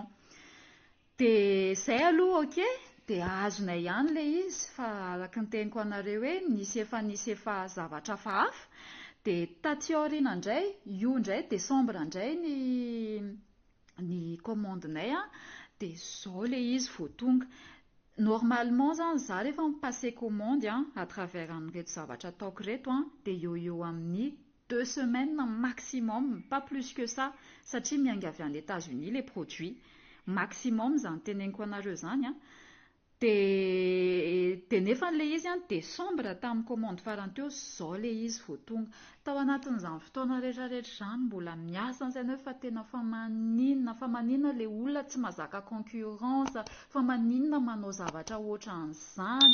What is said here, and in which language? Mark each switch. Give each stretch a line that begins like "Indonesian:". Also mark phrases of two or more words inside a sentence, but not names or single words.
Malagasy: Dia izay aloha ok dia azonay ihany ilay izy fa araka ny teniko anareo hoe nisy efa zavatra hafahafa. Dia taty aoriana indray io indray Desambra indray ny commandinay dia izao ilay izy vao tonga. Normalement zany za rehefa mipasser
French: commande à travers
Malagasy: an'ireto zavatra ataoko reto dia eo amin'ny
French: 2 semaines maximum, pas plus que ça
Malagasy: satria mianga avy any États-Unis
French: les produits maximum
Malagasy: zany teneniko anareo zany dia nefa ilay izy Desambra tamin'ny commande farany teo izao ilay izy vao tonga. Tao anatin'izany fotoana rehetrarehetra izany mbola miasa an'izany hoe fa tena fa maninona ilay olona tsy mahazaka concurrence, fa maninona manao zavatra ohatran'izany.